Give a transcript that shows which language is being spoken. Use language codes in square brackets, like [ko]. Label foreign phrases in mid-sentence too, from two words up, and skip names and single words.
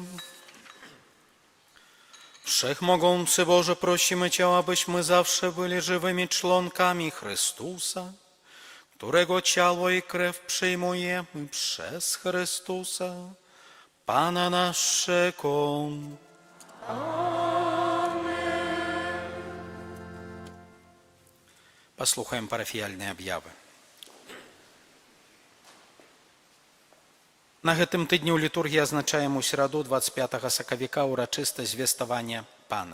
[pl] Wszechmogący Boże, prosimy Cię, abyśmy zawsze byli żywymi członkami Chrystusa, którego ciało i krew przyjmujemy przez Chrystusa, Pana naszego. [be] Послухаем парафіяльныя аб'явы. На гэтым тыдні ў літургіі азначаем у сераду 25 сакавіка ўрачыстасць звеставання Пана.